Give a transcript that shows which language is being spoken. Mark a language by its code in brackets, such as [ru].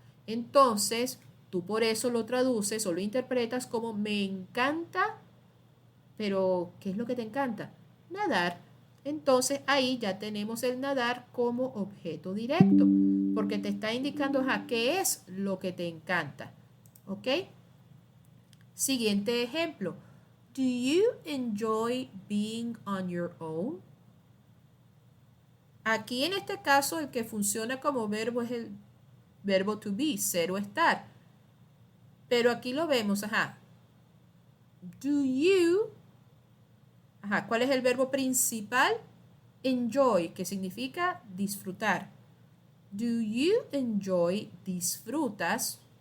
[es] Entonces, tú por eso lo traduces o lo interpretas como me encanta, pero ¿qué es lo que te encanta? Nadar. Entonces, ahí ya tenemos el nadar como objeto directo, porque te está indicando qué es lo que te encanta. ¿Ok? Siguiente ejemplo. [en] Do you enjoy being on your own? [es] Aquí en este caso el que funciona como verbo es el verbo to be, ser o estar. Pero aquí lo vemos, [en] Do you, [es] ¿cuál es el verbo principal? Enjoy, que significa disfrutar. [en] Do you enjoy, [es] disfrutas?